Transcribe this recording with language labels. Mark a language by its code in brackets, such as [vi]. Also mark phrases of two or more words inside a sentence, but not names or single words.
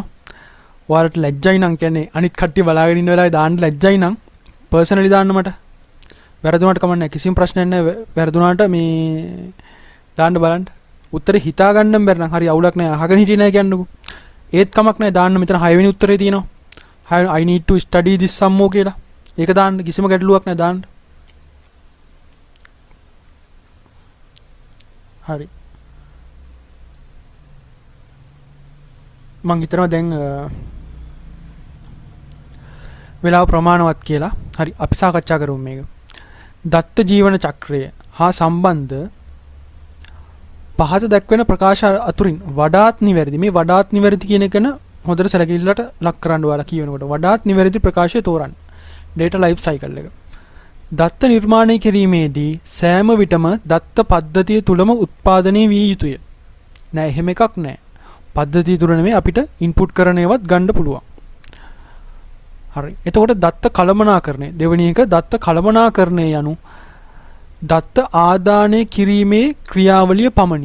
[si] ඔයාලට ලැජ්ජයි නම් කියන්නේ අනිත් කට්ටිය බලාගෙන ඉන්න වෙලාවේ දාන්න ලැජ්ජයි නම් පර්සනලි දාන්න මට. වැරදුනට කමක් නැහැ. කිසිම ප්‍රශ්නයක් නැහැ. වැරදුනාට මේ දාන්න බලන්න. උත්තරේ හිතා ගන්න බැරි නම් හරි අවුලක් නැහැ. අහගෙන හිටියේ නැහැ කියන්නකෝ. ඒත් කමක් නැහැ. දාන්න මෙතන 6 වෙනි උත්තරේ තියෙනවා. [en] I need to study this some more [si] කියලා. ඒක දාන්න කිසිම ගැටලුවක් නැහැ දාන්න. හරි. මං හිතනවා දැන් වෙලාව ප්‍රමාණවත් කියලා. හරි අපි සාකච්ඡා කරමු මේක. දත්ත ජීවන චක්‍රය හා සම්බන්ධ පහත දැක්වෙන ප්‍රකාශ අතුරින් වඩාත් නිවැරදි. මේ වඩාත් නිවැරදි කියන එකන හොඳට සැලකිල්ලට ලක් කරන්න ඔයාලා කියනකොට වඩාත් නිවැරදි ප්‍රකාශය තෝරන්න. [en] data life cycle එක. [si] දත්ත නිර්මාණය කිරීමේදී සෑම විටම දත්ත පද්ධතිය තුලම උත්පාදනය විය යුතුය. නෑ එහෙම එකක් නෑ. පද්ධතිය තුල නෙමෙයි අපිට ඉන්පුට් කරන ඒවත් ගන්න පුළුවන්. හරි. එතකොට දත්ත කළමනාකරණය දෙවෙනි එක දත්ත කළමනාකරණය යනු දත්ත ආදානය කිරීමේ ක්‍රියාවලිය පමණි.